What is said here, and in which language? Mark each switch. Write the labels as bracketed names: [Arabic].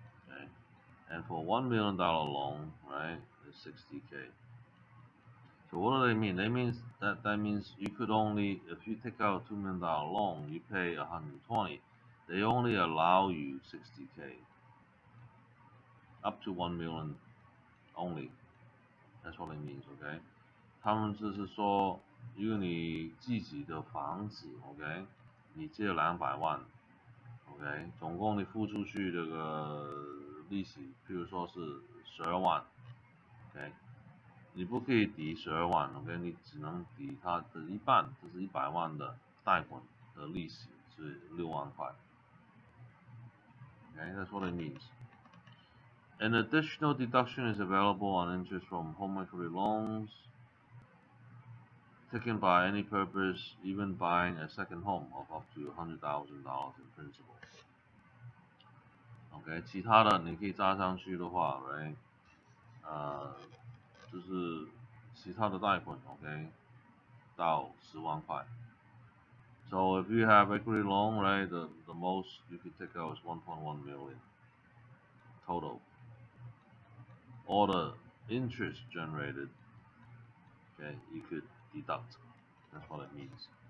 [English] Okay, and for $1 million loan, right, is 60K. So what do they mean? That means you could only, if you take out a $2 million loan, you pay 120. They only allow you 60K, up to 1 million only. That's what it means, okay? [Chinese] 他们就是说，如果你自己的房子 ，OK， 你借200万 ，OK， 总共你付出去这个利息，譬如说是12万 ，OK， 你不可以抵12万 ，OK， 你只能抵它的一半，这是100万的贷款的利息是6万块 ，OK， [English] that's what it means. An additional deduction is available on interest from home equity loans taken by any purpose, even buying a second home of up to $100,000 in principal. [Chinese] OK， 其他的你可以加上去的话 ，right， 就是其他的贷款 ，OK， 到10万块。 [English] So if you have equity loan, right, the most you could take out is 1.1 million total. All the interest generated, okay, you could deduct. That's what it means.